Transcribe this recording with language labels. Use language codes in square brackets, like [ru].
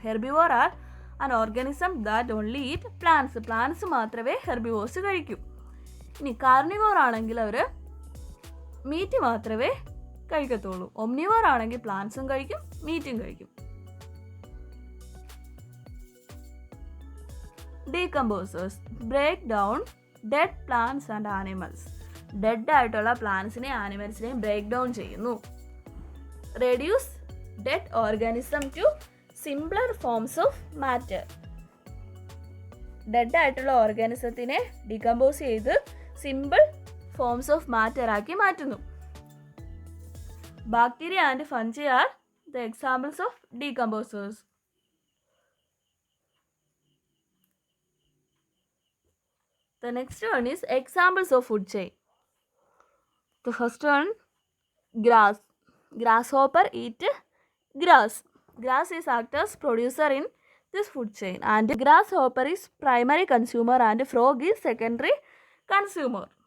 [en] Herbivore are an organism that only eat plants. [ml] Plants മാത്രമേ herbivores കഴിക്കൂ. ഇനി carnivore ആണെങ്കിൽ അവർ മീറ്റ് മാത്രമേ കഴിക്കത്തുള്ളൂ. ഒംനിവോർ ആണെങ്കിൽ പ്ലാന്റ്സും കഴിക്കും മീറ്റും കഴിക്കും. [en] Decomposers break down dead plants and animals. [ml] Dead ആയിട്ടുള്ള പ്ലാന്റ്സിനെയും ആനിമൽസിനെയും ബ്രേക്ക് ഡൗൺ ചെയ്യുന്നു. [en] Reduce dead organism to simpler forms of matter. [ml] Dead ആയിട്ടുള്ള ഓർഗാനിസത്തിനെ ഡീകമ്പോസ് ചെയ്ത് സിമ്പിൾ ഫോംസ് ഓഫ് മാറ്റർ ആക്കി മാറ്റുന്നു. [en] Bacteria and fungi are the examples of decomposers. The next one is examples of food chain. The first one, grass. Grasshopper eat grass. Grass is act as producer in this food chain, and grasshopper is primary consumer and frog is secondary consumer.